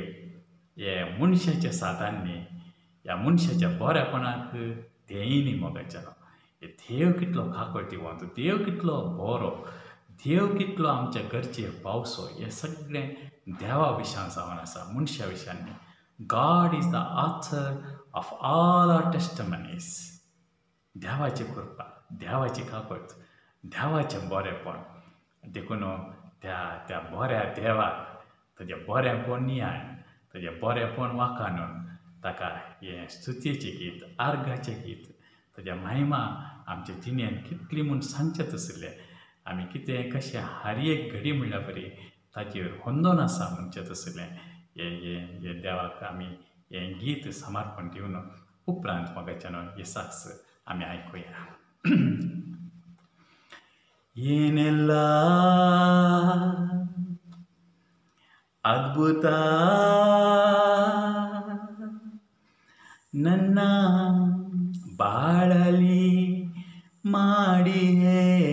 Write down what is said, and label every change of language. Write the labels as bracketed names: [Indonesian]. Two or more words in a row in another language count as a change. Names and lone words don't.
[Konkani] हे मनशाच्या सादांनी ह्या मनशाच्या बरेपणाक देय न्ही मोगाच्यानो. हे देव कितलो काकोळटिवंत, देव कितलो बरो, देव कितलो आमच्या गरजेक पावसो, हें सगळें देवा विशयान जावन आसा, मनशा विशयान न्ही. [English] God is the author of all our testimonies. [Konkani] देवाची कृपा, देवाची काकोळट, देवाचें बरेपण. देखून त्या बऱ्या देवाक ताजें बरेपण नियान, ताजें बरेपण वाखाणून ताका हें स्तुतीचें गीत, आर्गाचें गीत, ताज्या महिमा आमच्या जिणेंत कितली म्हूण सांगचें तसलें. आमी कितें कशें हारी एक घडी म्हणल्यार बरी ताचेर होंदोन आसा म्हणचें तसलें हें देवाक आमी हें गीत समर्पण दिवन उपरांत मोगाच्यानो ही साक्ष आमी आयकुया. [Kannada] ಏನೆಲ್ಲ ಅದ್ಭುತ ನನ್ನ ಬಾಳಲಿ ಮಾಡಿಯೇ,